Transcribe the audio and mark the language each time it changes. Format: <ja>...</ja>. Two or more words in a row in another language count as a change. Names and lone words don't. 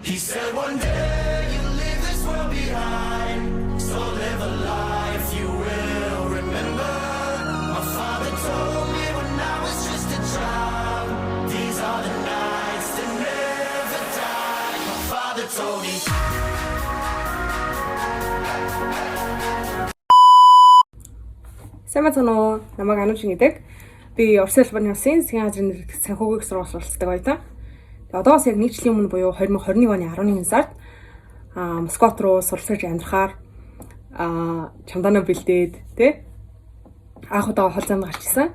<en>He said one day you'll leave this world behind, so live a life you will remember. My father told me when I was just a child, these are the nights that never die. My father told me.</en> <mn>Сайн байна уу? Намайг Ануушин гэдэг. Би Орос улсын улсын засгийн газрын нэрвэгдэх санхүүгийн сургууль оролцдог баялаа. Одоос яг 1 жилийн өмнө буюу 2021 оны 11 сард Москват руу суралцаж амьдрахаар чамдаанаа бэлдээд тэ анх удаага хол замд гарч ирсэн.</mn>